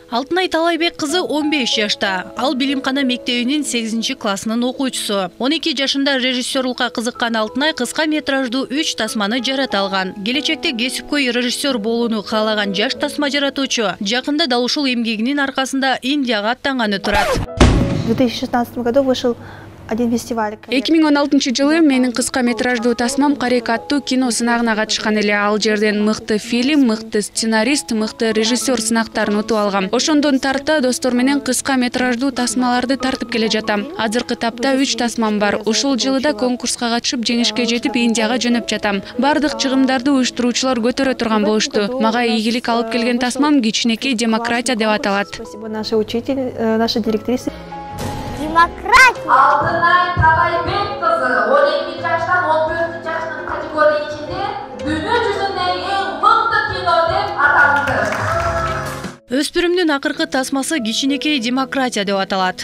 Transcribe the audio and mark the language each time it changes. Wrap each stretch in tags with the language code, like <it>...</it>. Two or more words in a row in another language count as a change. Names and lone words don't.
<ky>Алтынай Талайбек кызы 15 жашта. Ал билимкана мектебинин 8-классынын окуучусу. 12 жашында режиссерлукка кызыккан Алтынай кыска метраждуу 3 тасманы жарата алган. Келечекте кесипкөй режиссер болууну каалаган жаш тасма жаратуучу жакында дал ушул эмгегинин аркасында Индияга аттанганы турат.</ky> <ru>В 2016 году вышел один фестиваль.</ru> <ky>2016 жылы менин кыска метраждуу тасмам Карек аттуу кино сынагына катышкан эле. Ал жерден мыкты фильм, мыкты сценарист, мыкты режиссер сынактарын утуп алгам. Ошондон тарта достор менен кыска метраждуу тасмаларды тартып келе жатам. Азыркы тапта 3 тасмам бар. Ушул жылы да конкурска катышып жеңишке жетип Индияга жөнөп жатам. Бардык чыгымдарды уюштуруучулар көтөрө турган болушту. Мага ийгилик алып келген тасмам кичинекей демократия деп аталат.</ky> <ru>Спасибо нашей учитель, нашей директрисе.</ru> <ky>Демократия. Алтынай Талайбек кызы 12 жаштан 14 жаштын категория ичинде дүйнө жүзүндөгү эң мыкты кино деп аталды. Өспүрүмдүн акыркы тасмасы кичинекей демократия деп аталат.</ky>